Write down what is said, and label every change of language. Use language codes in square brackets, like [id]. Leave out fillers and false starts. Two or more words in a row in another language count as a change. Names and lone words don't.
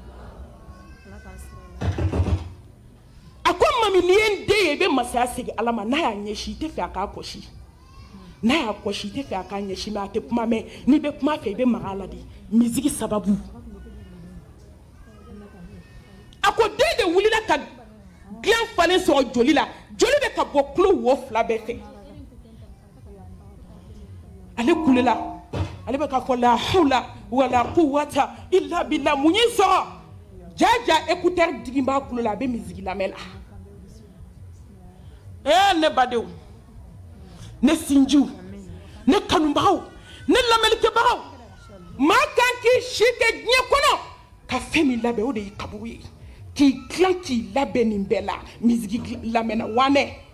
[bm] a ko mami n'i ye n den ye i bɛ masaya segin ala ma n'a y'a ɲɛsin i tɛ fɛ a k'a kɔsi n'a y'a kɔsi i tɛ fɛ a k'a ɲɛsin mais a tɛ kuma mɛn n'i bɛ kuma fɛ i bɛ maga a la de misigi sababu a ko den de wulila ka dilan falen sɔrɔ joli la joli bɛ ka bɔ kulo wo fila bɛɛ fɛ ale kulela ale bɛ ka fɔ [ar] لا حول ولا قوة إلا بالله [bm] mun y'i sɔrɔ jaja écouteur digi b'a kulo la a bɛ misigi lamɛn la ne badenw ne sinjiw ne kanubagaw ne lamɛnnikɛbagaw maa kan k'i si kɛ diɲɛ kɔnɔ ka fɛn min labɛn o de ye kaburu ye k'i dilan k'i labɛn nin bɛɛ la misigi lamɛnna wanɛ